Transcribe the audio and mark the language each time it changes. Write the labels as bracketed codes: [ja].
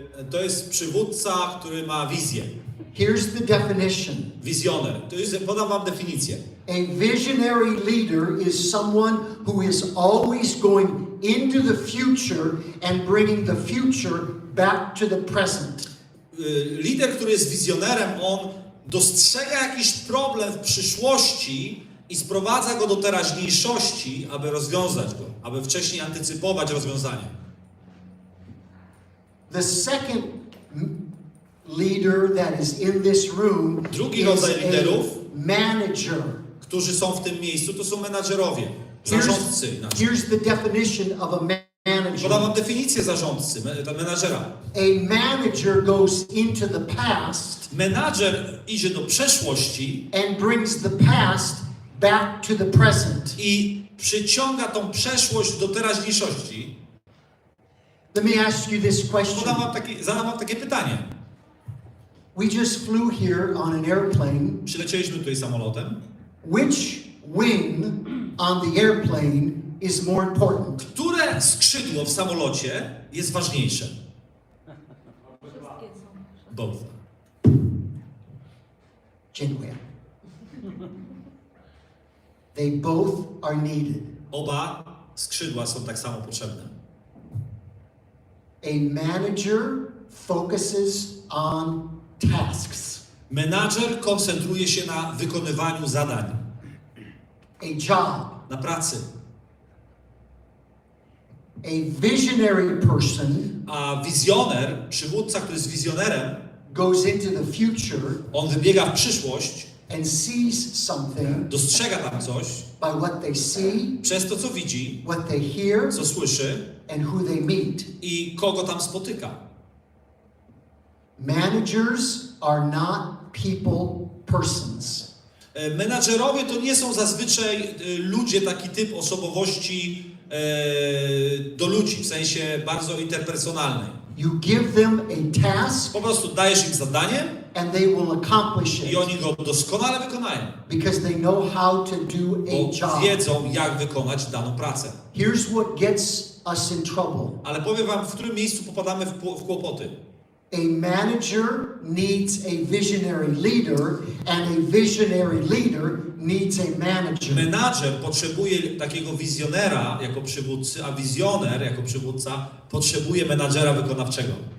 [pl] to jest przywódca, który ma wizję. [en] Here's the definition. [pl] Wizjoner. Podam wam definicję. [en] A visionary leader is someone who is always going into the future and bringing the future back to the present. [pl] Lider, który jest wizjonerem, on dostrzega jakiś problem w przyszłości i sprowadza go do teraźniejszości, aby rozwiązać go, aby wcześniej antycypować rozwiązanie. [en] The second leader that is in this room [pl] Drugi [en] is [pl] rodzaj [en] a [pl] liderów, [en] manager. [pl] którzy są w tym miejscu, to są menadżerowie, zarządcy inaczej. [en] Here's the definition of a manager. [pl] Podam wam definicję zarządcy, menadżera. [en] A manager goes into the past [pl] Menadżer idzie do przeszłości [en] and brings the past back to the present. [pl] i przyciąga tą przeszłość do teraźniejszości. [en] Let me ask you this question. [pl] Zadam wam takie pytanie. [en] We just flew here on an airplane. [pl] Przylecieliśmy tutaj samolotem. [en] Which wing on the airplane is more important? [pl] Które skrzydło w samolocie jest ważniejsze? [en] Both. [pl] Dziękuję. [en] They both are needed. [pl] Oba skrzydła są tak samo potrzebne. [en] A manager focuses on tasks. [pl] Menadżer koncentruje się na wykonywaniu zadań, [en] A job. [pl] na pracy. [en] A visionary person [pl] A wizjoner, przywódca, który jest wizjonerem, [en] goes into the future [pl] on wybiega w przyszłość, [en] and sees something [pl] dostrzega tam coś, [en] by what they see, [pl] przez to co widzi, [en] what they hear, [pl] co słyszy [en] and who they meet. [pl] i kogo tam spotyka. [en] Managers are not people persons. [pl] Menadżerowie to nie są zazwyczaj ludzie, taki typ osobowości do ludzi, w sensie bardzo interpersonalnej. [en] You give them a task [pl] Po prostu dajesz im zadanie [en] and they will accomplish [pl] i [en] it [pl] oni go doskonale wykonają, [en] because they know how to do [pl] bo [en] a job. [pl] wiedzą, jak wykonać daną pracę. [en] Here's what gets us in trouble. [pl] Ale powiem wam, w którym miejscu popadamy w kłopoty. [en] A manager needs a visionary leader and a visionary leader needs a manager. [pl] Menadżer potrzebuje takiego wizjonera jako przywódcy, a wizjoner jako przywódca potrzebuje menadżera wykonawczego.